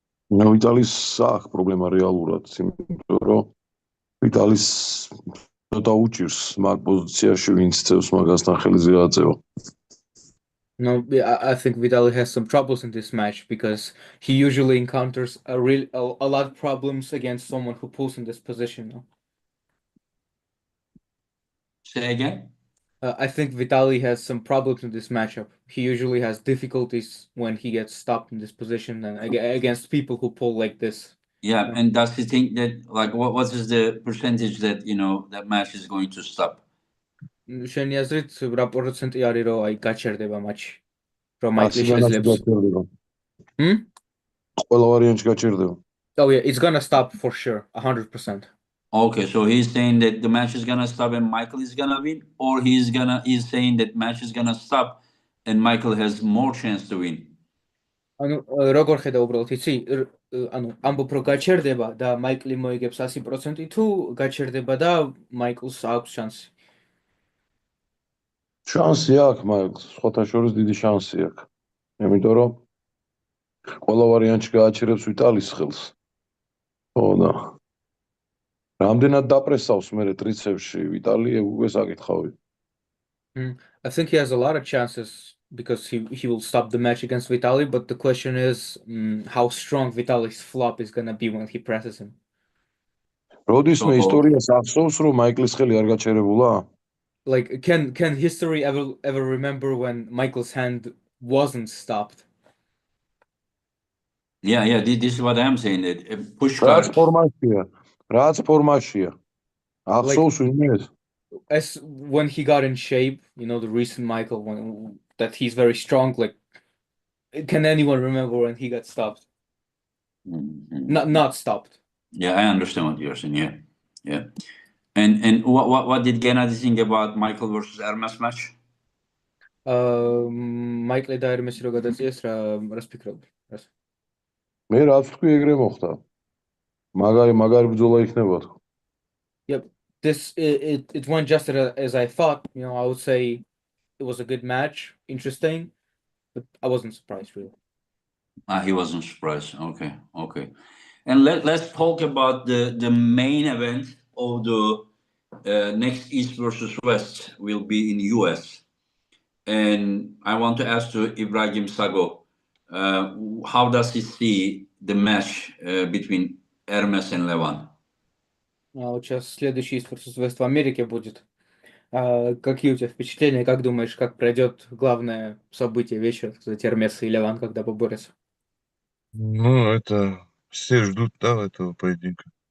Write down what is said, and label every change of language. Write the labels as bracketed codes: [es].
[ka] ვიტალის აქვს პრობლემა რეალურად, იმიტომ რომ ვიტალის ცოტა უჭირს მაგ პოზიციაში, ვინც წევს მაგასთან ხელზე აწევა. [en] No, I think Vitaly has some troubles in this match because he usually encounters a lot of problems against someone who pulls in this position. No? Say again? I think Vitaly has some problems in this matchup. He usually has difficulties when he gets stopped in this position and against people who pull like this. Yeah, No. and does he think that, like, what is the percentage that, that match is going to stop? [ka] შენი აზრით რა პროცენტი არის რომ აი გაჩერდება მატჩი? რომ მაიკლი 100-დან შეძლებს. გაჩერდება. ყველა ვარიანტი გაჩერდება. [en] Oh yeah, it's gonna stop for sure, 100%. Okay, so he's saying that the match is gonna stop and Michael is gonna win, or he's saying that match is gonna stop and Michael has more chance to win. [ka] ანუ როგორ ხედა უბრალოდ იცი? ანუ ამბობ რომ გაჩერდება და მაიკლი მოიგებს 100% თუ გაჩერდება და მაიკლს აქვს შანსი? შანსი აქვს, მაგრამ სხვათა შორის დიდი შანსი აქვს. იმიტომ რომ ყველა ვარიანტი გააჩერებს ვიტალის ხელს. ხო და რამდენად დაპრესავს მე ტრიცევში ვიტალი, უკვე საკითხავი. [en] I think he has a lot of chances because he will stop the match against Vitaly, but the question is how strong Vitaly's flop is gonna be when he presses him. [ka] როდის მე ისტორიას ახსოვს, რომ მაიკლის ხელი არ გაჩერებულა? [en] Like can history ever remember when Michael's hand wasn't stopped? Yeah, this is what I'm saying, that push cards. [ka] რაც ფორმაშია. ახსოვს ვინმეს? [en] As when he got in shape, the recent Michael that he's very strong, like can anyone remember when he got stopped? Not stopped. Yeah, I understand what you're saying. Yeah. And what did Gennady think about Michael versus Hermes match? [ka] Michael და Hermes რო გადაწიეს რას ფიქრობ? მე რაც თქვი ეგრე მოხდა. მაგარი ბრძოლა იქნება თქო. [en] Yep. It went just as I thought. I would say it was a good match, interesting, but I wasn't surprised really. He wasn't surprised. Okay. And let's talk about the main event of the next East versus West will be in US. And I want to ask to Ibragim Sagov, how does he see the match between Hermes and Levan? [ru] Вот сейчас следующий East versus West в Америке будет. Какие у тебя впечатления? Как думаешь, как пройдет главное событие вечера, так сказать, Hermes и Леван, когда поборются? Ну, это все ждут, да, этого поединка.